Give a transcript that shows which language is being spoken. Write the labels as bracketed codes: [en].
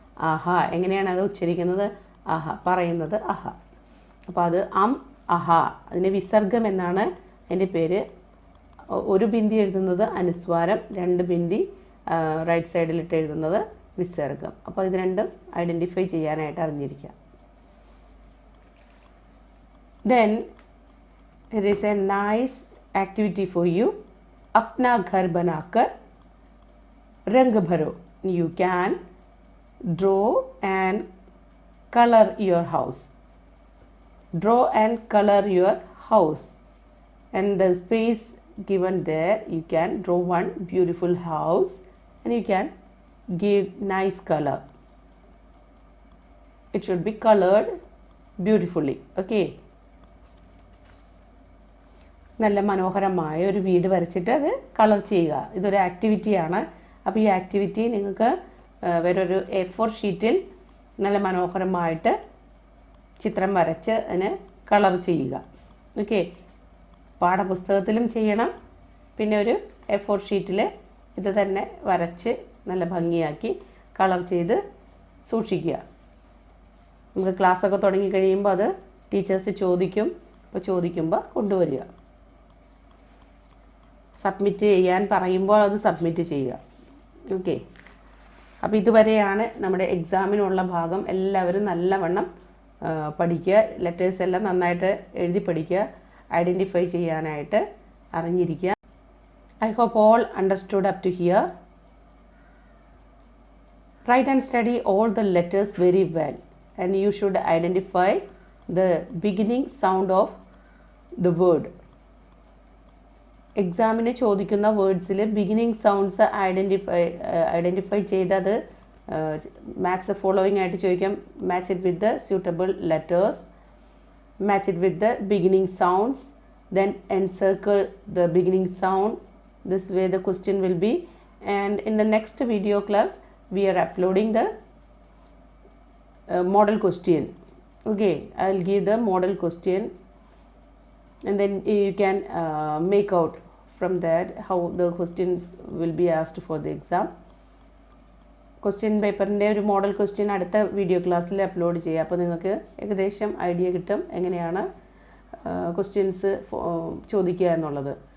[ml] അഹ എങ്ങനെയാണ് അത് ഉച്ചരിക്കുന്നത്? അഹ പറയുന്നത് അഹ. അപ്പോൾ അത് അം അഹ. അതിന് വിസർഗം എന്നാണ് അതിൻ്റെ പേര്. ഒരു ബിന്ദി എഴുതുന്നത് അനുസ്വാരം, രണ്ട് ബിന്ദി റൈറ്റ് സൈഡിലിട്ട് എഴുതുന്നത് വിസർഗം. അപ്പോൾ ഇത് രണ്ടും ഐഡൻറ്റിഫൈ ചെയ്യാനായിട്ട് അറിഞ്ഞിരിക്കുക. [en] Then there is a nice activity for you. [hi] अपना घर बनाकर रंग भरो. [en] You can draw and color your house. Draw and color your house. And the space given there, you can draw one beautiful house and you can give nice color. It should be colored beautifully. Okay. [ml] നല്ല മനോഹരമായ ഒരു വീട് വരച്ചിട്ട് അത് colour ചെയ്യുക. ഇതൊരു ആക്ടിവിറ്റിയാണ്. അപ്പോൾ ഈ ആക്ടിവിറ്റി നിങ്ങൾക്ക് വേറൊരു A4 ഷീറ്റിൽ നല്ല മനോഹരമായിട്ട് ചിത്രം വരച്ച് അതിന് കളർ ചെയ്യുക. ഓക്കെ, പാഠപുസ്തകത്തിലും ചെയ്യണം. പിന്നെ ഒരു A4 ഷീറ്റിൽ ഇത് തന്നെ വരച്ച് നല്ല ഭംഗിയാക്കി കളർ ചെയ്ത് സൂക്ഷിക്കുക. നമുക്ക് ക്ലാസ്സൊക്കെ തുടങ്ങി കഴിയുമ്പോൾ അത് ടീച്ചേഴ്സ് ചോദിക്കും. അപ്പോൾ ചോദിക്കുമ്പോൾ കൊണ്ടുവരിക. സബ്മിറ്റ് ചെയ്യാൻ പറയുമ്പോൾ അത് സബ്മിറ്റ് ചെയ്യുക. ഓക്കെ, അപ്പോൾ ഇതുവരെയാണ് നമ്മുടെ എക്സാമിനുള്ള ഭാഗം. എല്ലാവരും നല്ലവണ്ണം പഠിക്കുക. ലെറ്റേഴ്സ് എല്ലാം നന്നായിട്ട് എഴുതി പഠിക്കുക. ഐഡൻറ്റിഫൈ ചെയ്യാനായിട്ട് അറിഞ്ഞിരിക്കുക. [en] I hope all understood up to here. Write and study all the letters very well and you should identify the beginning sound of the word. [ml] എക്സാമിന് ചോദിക്കുന്ന വേർഡ്സിൽ ബിഗിനിങ് സൗണ്ട്സ് ഐഡൻറ്റിഫൈ ചെയ്തത് [en] match the following [ml] ആയിട്ട് ചോദിക്കാം. [en] Match it with the suitable letters, match it with the beginning sounds, then encircle the beginning sound. This way the question will be. And in the next video class we are uploading the model question. Okay, I will give the model question and then you can make out from that how the questions will be asked for the exam. [ml] Question പേപ്പറിൻ്റെ ഒരു model question അടുത്ത video ക്ലാസ്സിൽ upload ചെയ്യാം. അപ്പോൾ നിങ്ങൾക്ക് ഏകദേശം idea കിട്ടും എങ്ങനെയാണ് ക്വസ്റ്റ്യൻസ് ചോദിക്കുക എന്നുള്ളത്.